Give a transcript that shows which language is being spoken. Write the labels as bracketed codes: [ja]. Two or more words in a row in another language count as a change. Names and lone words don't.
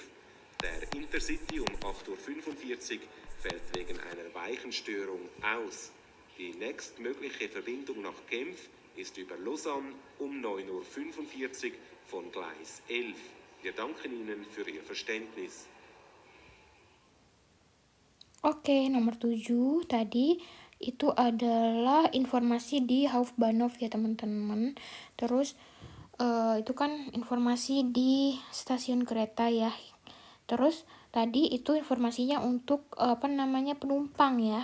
[de] Der Intercity um 8:45 Uhr fällt wegen einer Weichenstörung aus. Die nächstmögliche Verbindung nach Genf ist über Lausanne um 9:45 Uhr von Gleis 11. Wir danken Ihnen für Ihr Verständnis. [id] Oke, nomor 7 tadi itu adalah informasi di Hauptbahnhof ya teman-teman. Terus itu kan informasi di stasiun kereta ya. Terus tadi itu informasinya untuk penumpang ya.